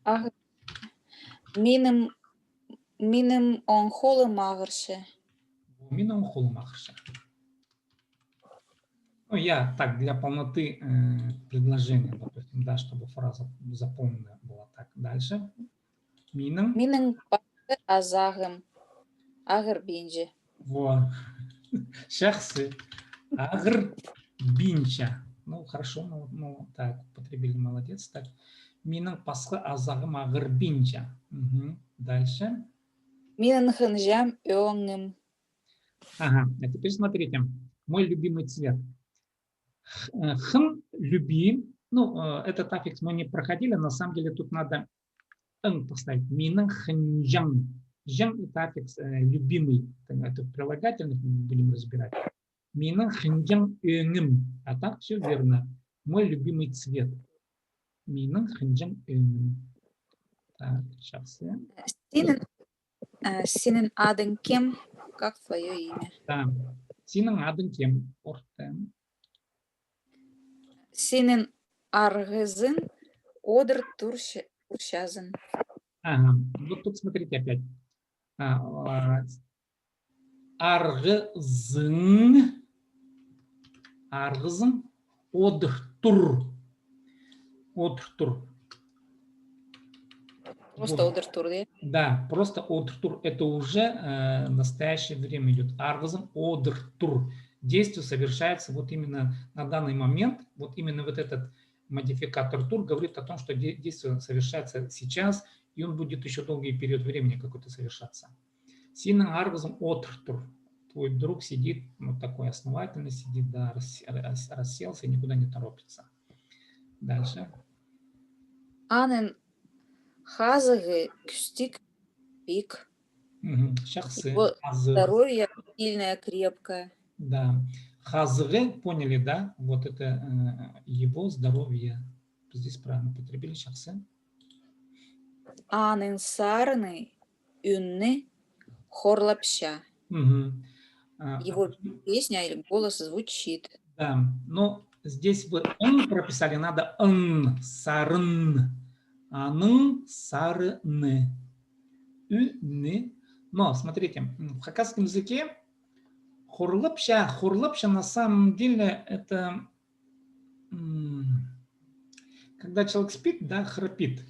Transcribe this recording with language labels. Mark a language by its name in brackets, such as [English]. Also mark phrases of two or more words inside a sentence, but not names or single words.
[Khakas] Миним он холм агрше. Миним холм агрше. [Russian] Ну, я так, для полноты предложения, допустим, да, чтобы фраза запомнена была так. Дальше. [Khakas] Миним. Миним азагым. Агр бинджи. Вот. Шахсы. Агр бинча. [Russian] Ну, хорошо, ну, так, употребили, молодец. Так. [Khakas] Миним пасхы азагым агр бинча. [Russian] Угу. Дальше. [Khakas] Минин хынжам öңним. [Russian] Ага, а теперь смотрите. Мой любимый цвет. Хн любим. Ну, этот аффикс мы не проходили. На самом деле тут надо н поставить. [Khakas] Минин хнжам. [Russian] Жам – это аффикс любимый. Это прилагательный, мы будем разбирать. [Khakas] Минин хнжам öңним. [Russian] А так все верно. Мой любимый цвет. [Khakas] Минин хнжам öңним. [Russian] Так, сейчас. Синин адын кем? Как твое имя? Да. [Khakas] Синин адын кем? Ортем. Синин аргызын одыр туршазын. [Russian] Ага. Вот тут смотрите опять. [Khakas] Аргызын. Аргызын. Одыр-тур. Одыр-тур. [Russian] Просто [Khakas] одыр тур, [Russian] да? Да, просто [Khakas] одыр-тур. [Russian] Это уже настоящее время идет. [Khakas] Аргызын одыр-тур. [Russian] Действие совершается вот именно на данный момент. Вот именно вот этот модификатор тур говорит о том, что действие совершается сейчас, и он будет еще долгий период времени какой-то совершаться. [Khakas] Синен аргызын одыр-тур. [Russian] Твой друг сидит, вот такой основательный сидит, да, расселся и никуда не торопится. Дальше. [Khakas] Анын хазыгы кюстик пик. Шахсы. [Russian] Здоровье сильное, крепкое. Да. Хазыгы, поняли, да? Вот это его здоровье. Здесь правильно потребили шахсы. [Khakas] Анын сарны үнны хорлапша. [Russian] Его песня или голос звучит. Да, но здесь вы он прописали, надо н, сарын, н, сарны, ны. Но смотрите, в хакасском языке хорлапша на самом деле это когда человек спит, да, храпит.